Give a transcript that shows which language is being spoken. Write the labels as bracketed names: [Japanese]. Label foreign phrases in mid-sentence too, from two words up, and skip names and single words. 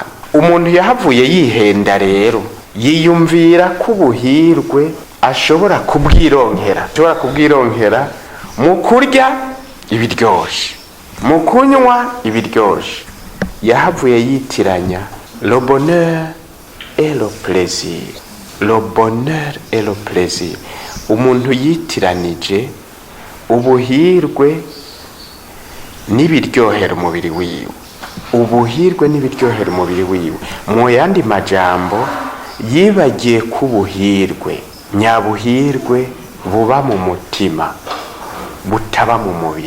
[Rundi] Umuntu yahavuye yihenda rero, yiyumvira ko ubuhirwe ashobora kubwironkera mu kurya ibiryoshe, mu kunywa ibiryoshe. Yahavuye yitiranya [French] le bonheur et le plaisir, le bonheur et le plaisir. [Rundi] Umuntu yitiranije ubuhirwe n'ibiryohera umubiri wiwe, ubuhirwe n'ibiryohera umubiri wiwe. Mu yandi majambo yibagiye ko ubuhirwe nyabuhirwe buba mu mutima butaba mu mubiri.